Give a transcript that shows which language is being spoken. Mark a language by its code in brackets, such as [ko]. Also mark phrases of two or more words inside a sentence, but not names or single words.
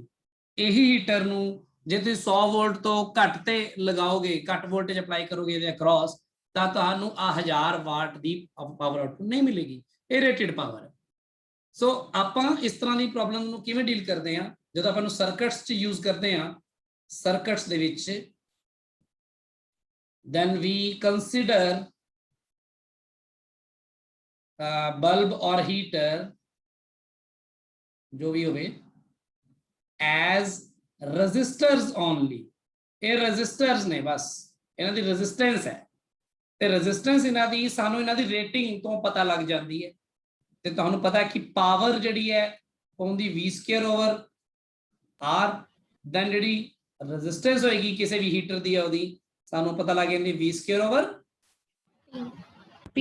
[pa] ਇਹੀ ਹੀਟਰ ਨੂੰ ਜੇ ਤੁਸੀਂ 100 ਵੋਲਟ ਤੋਂ ਘੱਟ ਤੇ ਲਗਾਓਗੇ, ਘੱਟ [en] voltage apply [pa] ਕਰੋਗੇ ਇਹਦੇ ਅਕ੍ਰੋਸ, ਤਾਂ ਤੁਹਾਨੂੰ 1000 ਵਾਟ ਦੀ [en] power output [pa] ਨਹੀਂ ਮਿਲੇਗੀ। ਇਹ [en] rated power [pa] ਹੈ। ਸੋ ਆਪਾਂ ਇਸ ਤਰ੍ਹਾਂ ਦੀ ਪ੍ਰੋਬਲਮ ਨੂੰ ਕਿਵੇਂ ਡੀਲ ਕਰਦੇ ਹਾਂ ਜਦੋਂ ਆਪਾਂ ਨੂੰ ਸਰਕਟਸ 'ਚ ਯੂਜ਼ ਕਰਦੇ ਹਾਂ। ਸਰਕਟਸ ਦੇ ਵਿੱਚ [en] then we consider bulb or heater [hi] जो भी होवे [en] as resistors only। [pa] ਇਹ resistors ਨੇ, ਬਸ ਇਹਨਾਂ ਦੀ resistance ਹੈ ਤੇ resistance ਇਹਨਾਂ ਦੀ ਸਾਨੂੰ ਇਹਨਾਂ ਦੀ ਰੇਟਿੰਗ ਤੋਂ ਪਤਾ ਲੱਗ ਜਾਂਦੀ ਹੈ। ਤੇ ਤੁਹਾਨੂੰ ਪਤਾ ਹੈ ਕਿ ਪਾਵਰ ਜਿਹੜੀ ਹੈ ਉਹਦੀ [en] v square over r, [pa] ਦੈਨ ਜਿਹੜੀ resistance ਹੋਏਗੀ ਕਿਸੇ ਵੀ ਹੀਟਰ ਦੀ ਉਹਦੀ ਸਾਨੂੰ ਪਤਾ ਲੱਗ ਜਾਂਦੀ [en] v square over p.